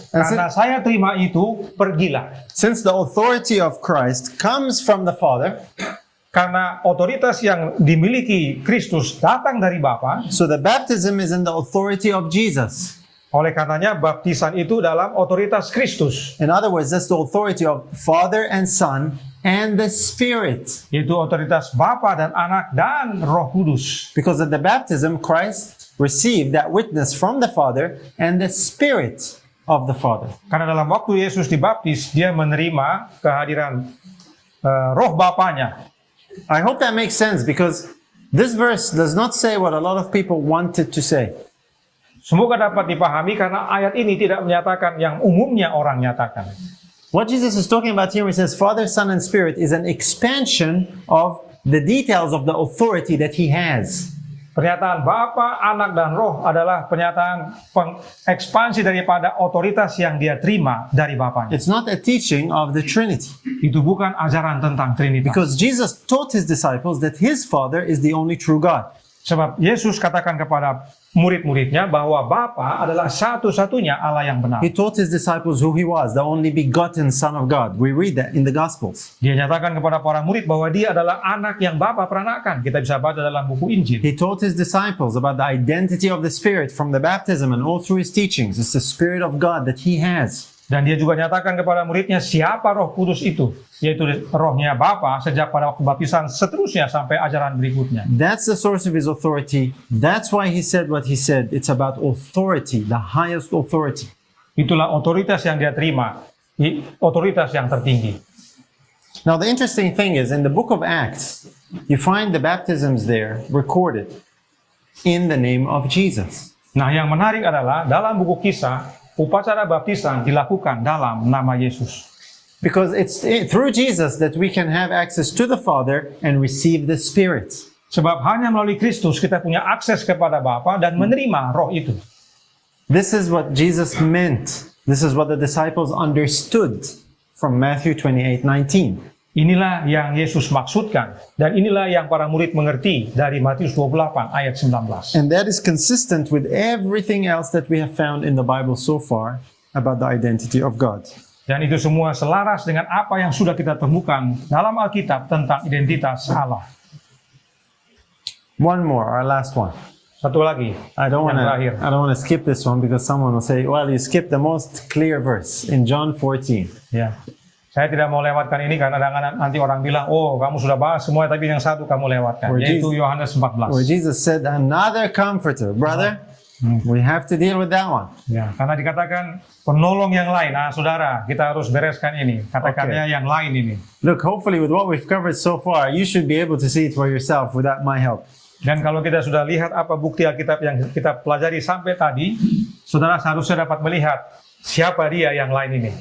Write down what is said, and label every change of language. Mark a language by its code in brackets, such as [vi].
[id] Karena saya terima itu, pergilah. [en] Since the authority of Christ comes from the Father, [id] Karena otoritas yang dimiliki Kristus datang dari Bapa, [en] so the baptism is in the authority of Jesus. [id] oleh karenanya baptisan itu dalam otoritas Kristus. [en] In other words, that's the authority of Father and Son and the Spirit. [id] Yaitu otoritas Bapa dan Anak dan Roh Kudus. [en] Because at the baptism, Christ received that witness from the Father and the Spirit of the Father. [id] Karena dalam waktu Yesus dibaptis, dia menerima kehadiran roh Bapanya. [en] I hope that makes sense because this verse does not say what a lot of people wanted to say. [id] Semoga dapat dipahami karena ayat ini tidak menyatakan yang umumnya orang nyatakan. [en] What Jesus is talking about here when he says Father, Son, and Spirit is an expansion of the details of the authority that he has. [id] Pernyataan Bapa, Anak, dan Roh adalah pernyataan ekspansi daripada otoritas yang dia terima dari Bapanya. [en] It's not a teaching of the Trinity. [id] Itu bukan ajaran tentang Trinitas. [en] Because Jesus taught his disciples that his Father is the only true God. [id] Sebab Yesus katakan kepada murid-muridnya bahwa Bapa adalah satu-satunya Allah yang benar. [en] He taught his disciples who he was, the only begotten Son of God. We read that in the Gospels. [id] Dia nyatakan kepada para murid bahwa dia adalah anak yang Bapa peranakan. Kita bisa baca dalam buku Injil. [en] He taught his disciples about the identity of the Spirit from the baptism and all through his teachings. It's the Spirit of God that he has. [id] Dan dia juga nyatakan kepada muridnya siapa Roh Kudus itu, yaitu rohnya Bapa sejak pada waktu baptisan seterusnya sampai ajaran berikutnya. [en] That's the source of his authority. That's why he said what he said. It's about authority, the highest authority. [id] Itulah otoritas yang dia terima, otoritas yang tertinggi. [en] Now the interesting thing is in the book of Acts, you find the baptisms there recorded in the name of Jesus. [id] Nah, yang menarik adalah dalam buku Kisah, upacara baptisan dilakukan dalam nama Yesus. [en] Because it's through Jesus that we can have access to the Father and receive the Spirit. [id] Sebab hanya melalui Kristus kita punya akses kepada Bapa dan menerima roh itu. [en] This is what Jesus meant. This is what the disciples understood from Matthew 28:19. [id] Inilah yang Yesus maksudkan dan inilah yang para murid mengerti dari Matius 28 ayat 19. [en] And that is consistent with everything else that we have found in the Bible so far about the identity of God. [id] Dan itu semua selaras dengan apa yang sudah kita temukan dalam Alkitab tentang identitas Allah. [en] One more, our last one. [id] Satu lagi. [en] I don't want [id] Yang terakhir. [en] to skip this one because someone will say, well, you skipped the most clear verse in John 14. [id] Ya. Saya tidak mau lewatkan ini karena nanti orang bilang, oh kamu sudah bahas semua tapi yang satu kamu lewatkan. Yaitu Yohanes 14. [en] Where Jesus said, another comforter, brother. We have to deal with that one. [id] Ya, karena dikatakan penolong yang lain. Nah, saudara, kita harus bereskan ini. Katakannya yang lain ini. [en] Look, hopefully with what we've covered so far, you should be able to see it for yourself without my help. [id] Dan kalau kita sudah lihat apa bukti Alkitab yang kita pelajari sampai tadi, saudara seharusnya dapat melihat siapa dia yang lain ini.